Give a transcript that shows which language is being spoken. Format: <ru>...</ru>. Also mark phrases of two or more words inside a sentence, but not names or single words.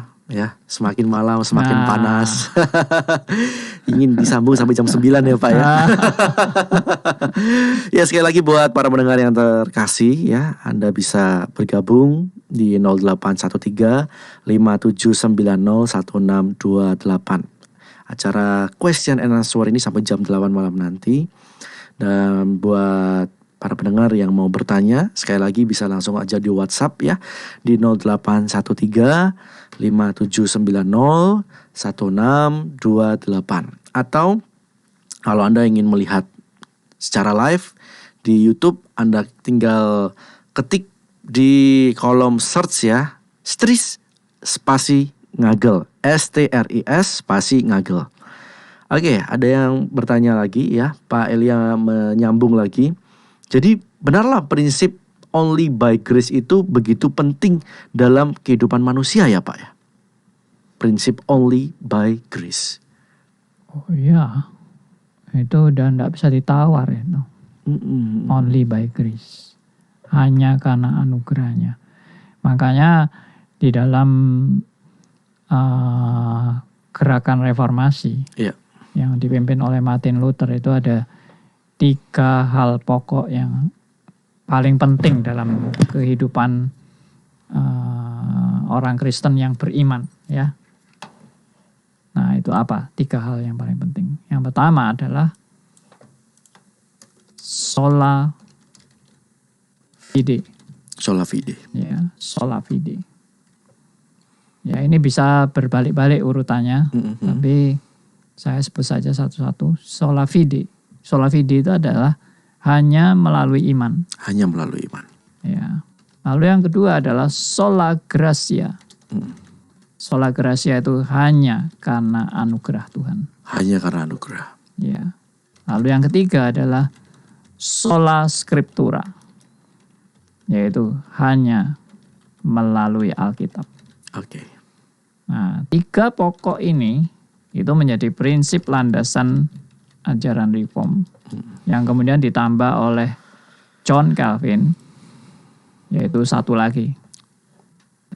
<id>Ya, semakin malam semakin panas. Ingin disambung sampai jam 9 ya Pak ya. Ya sekali lagi buat para pendengar yang terkasih ya, Anda bisa bergabung di 0813 5790 1628. Acara</id> <en>question and answer</en> <id>ini sampai jam 8 malam nanti. Dan buat para pendengar yang mau bertanya, sekali lagi bisa langsung aja di WhatsApp ya, di 0813 5790 1628. Atau kalau Anda ingin melihat secara live di YouTube, Anda tinggal ketik di kolom search ya, Stris spasi Ngagel, STRIS spasi Ngagel. Oke, ada yang bertanya lagi ya, Pak Elia menyambung lagi. Jadi benarlah prinsip</id> <en>only by grace</en> <id>itu begitu penting dalam kehidupan manusia ya Pak ya?</id> <en>Prinsip only by grace. Oh iya, itu udah gak bisa ditawar ya. No? Only by grace.</en> <id>Hanya karena anugerahnya. Makanya di dalam gerakan reformasi yang dipimpin oleh Martin Luther itu ada 3 hal pokok yang paling penting dalam kehidupan orang Kristen yang beriman ya. Nah itu apa? 3 hal yang paling penting. Yang pertama adalah</id> <la>sola fide. Sola fide. Ya, sola fide.</la> <id>Ya ini bisa berbalik-balik urutannya, tapi saya sebut saja satu-satu.</id> <la>Sola fide. Sola fide</la> <id>itu adalah hanya melalui iman. Hanya melalui iman. Ya. Lalu yang kedua adalah</id> <la>sola gratia. Sola gratia</la> <id>itu hanya karena anugerah Tuhan. Hanya karena anugerah. Ya. Lalu yang ketiga adalah</id> <la>sola scriptura.</la> <id>Yaitu hanya melalui Alkitab. Oke. Nah, 3 pokok ini itu menjadi prinsip landasan ajaran reform yang kemudian ditambah oleh John Calvin, yaitu satu lagi.</id>